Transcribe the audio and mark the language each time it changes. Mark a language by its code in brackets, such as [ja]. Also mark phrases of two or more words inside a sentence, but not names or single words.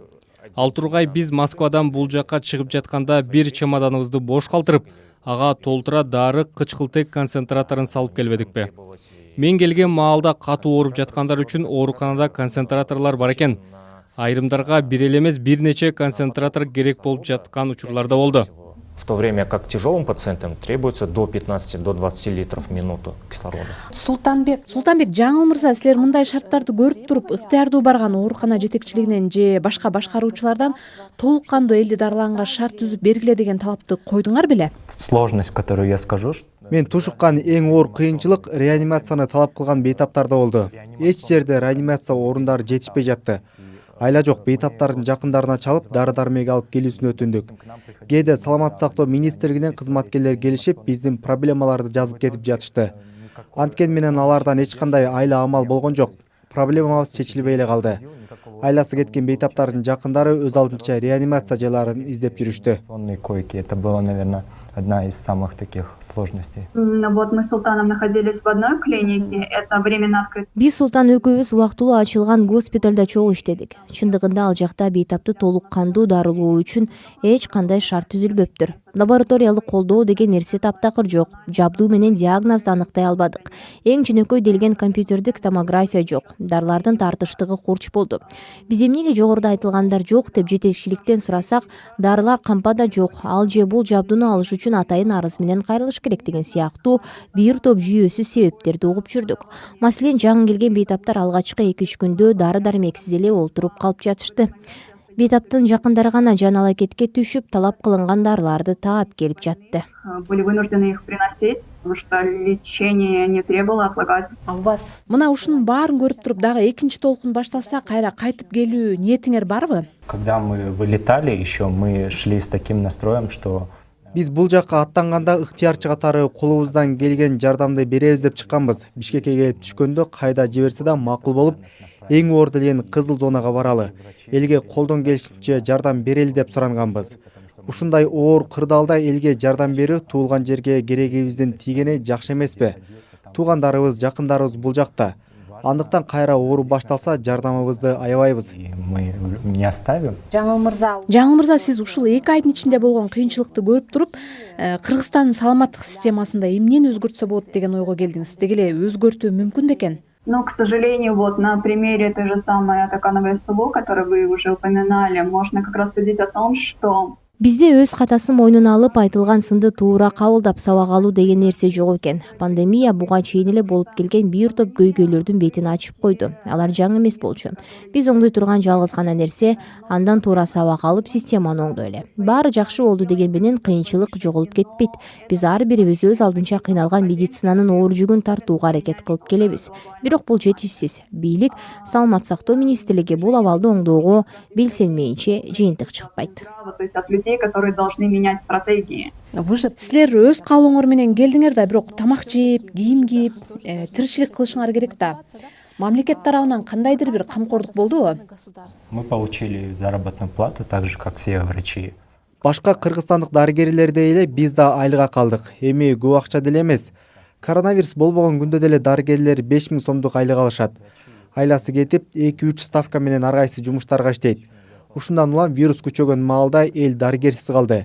[ky] Ал тургай биз Москвадан бул жакка чыгып жатканда бир чемоданыбызды бош калтырып, ага толтура дары кычкылтек концентраторун салып келбедикпи? Мен келген маалда катуу ооруп жаткандар үчүн ооруканада концентраторлор бар экен. Айрымдарга бир эле эмес бир нече концентратор керек болуп жаткан учурларда болду. [ru] В то время как тяжелым пациентам требуется до 15-20 литров в минуту кислорода. [ky] Султанбек, Жаңыл мырза, силер мындай шарттарды көрүп туруп, ыктыярдуу барган оорукана жетекчилигинен же башка башкаруучулардан толук кандуу элди дарылаганга шарт түзүп бергиле деген талапты койдуңар беле? [ru] Сложность, которую я скажу, [ky] Мен тушуккан эң оор кыйынчылык реанимацияны талап кылган бейтаптарда болду. Эч жерде реанимация орундары жетишпей жатты. Айла жок, бейтаптардын жакындарына чалып, дары-дармек алып келүүсүн өтүндүк. Кээде саламаттык сактоо министрлигинен кызматкерлер келишип, биздин проблемаларды жазып кетип жатышты. Анткени менен алардан эч кандай айла амал болгон жок. Проблемабыз чечилбей эле калды. Айласы кеткен бейтаптардын жакындары өз алдынча реанимация жайларын издеп жүрүштү. [ru] Сонные койки, это было, наверное, одна из самых таких сложностей. Вот мы с Султаном находились в одной клинике, это временно открыт. [ky] Биз Султан экөөбүз убактылуу ачылган госпиталда чогуу иштедик. Чындыгында ал жакта бейтапты толук кандуу дарылоо үчүн эч кандай шарт түзүлбөптүр. Лабораториялык колдоо деген нерсе таптакыр жок. Жабдуу менен диагнозду аныктай албадык. Эң жөнөкөй делген компьютердик томография жок. Дарылардын тартыштыгы курч болду. Биз эмнеге жогоруда айтылгандар жок деп жетекчиликтен сурасак, дарылар кампада жок, ал же бул жабдууну алыш үчүн атайын арыз менен кайрылыш керек деген сыяктуу бир топ жүйөсүз себептерди угуп жүрдүк. Маселен, жаңы келген бейтаптар алгачкы 2-3 күндө дары-дармексиз эле олтуруп калып жатышты. Бейтаптын жакындары гана жан алакетке түшүп, талап кылынган дарыларды таап келип жатты. [ru] Были вынуждены их приносить, потому что лечение не требовало отлагать. А у вас [ky] мына ушунун баарын көрүп туруп дагы экинчи толкун башталса кайра кайтып келүү ниетиңер барбы? [ru] Когда мы вылетали еще, мы шли с таким настроем, что [ky] Биз бул жакка аттанганда ыктыярчы катары колубуздан келген жардамды беребиз деп чыкканбыз. Бишкекке келип түшкөндө кайда жиберсе да макул болуп, эң оор делген кызыл зонага баралы. Элге колдон келишинче жардам берели деп суранганбыз. Ушундай оор кырдаалда элге жардам берүү туулган жерге керегибиздин тийгени жакшы эмеспи? Туугандарыбыз, жакындарыбыз бул жакта. Андыктан кайра оору башталса жардамыбызды аябайбыз. [ru] и мы не оставим. [ky] Жаңыл мырза, сиз ушул 2 айдын ичинде болгон кыйынчылыкты көрүп туруп, Кыргызстандын саламаттык системасында эмнени өзгөртсө болот деген ойго келдиңиз? Деги эле өзгөртүү мүмкүн бекен? [ru] Но, к сожалению, вот на примере той же самой Атакановой СВО, которую вы уже упоминали, можно как раз судить о том, что [ky] Бизде өз катасын мойнуна алып айтылган сынды туура кабылдап сабак алуу деген нерсе жок экен. Пандемия буга чейин эле болуп келген бир топ көйгөйлөрдүн бетин ачып койду. Алар жаңы эмес болчу. Биз оңдой турган жалгыз гана нерсе андан туура сабак алып системаны оңдойлу. Баары жакшы болду деген менен кыйынчылык жоголуп кетпейт. Биз ар бирибиз өз алдынча кыйналган медицинанын оор жүгүн тартууга аракет кылып келебиз. Бирок бул жетишсиз. Бийлик, саламаттык сактоо министрлиги бул абалды оңдоого белсенмейинче жыйынтык чыкпайт. [ru] то есть от людей, которые должны менять стратегии. [ky] Силер өз каалооңор менен келдиңер да, бирок тамак жеп, кийим кийип, тиричилик кылышыңар керек да. Мамлекет тарабынан кандайдыр бир камкордук болдубу? [ru] Мы получили заработную плату, так же, как все врачи. [ky] Башка кыргызстандык дарыгерлердей эле биз да айлыга калдык. Эми көп акча деле эмес. Коронавирус болбогон күндө деле дарыгерлер 5000 сомдук айлык алышат. Айласы кетип, 2-3 ставка менен ар кайсы жумуштарга иштейт. Ушундан улам вирус күчөгөн маалда эл дарыгерсиз калды.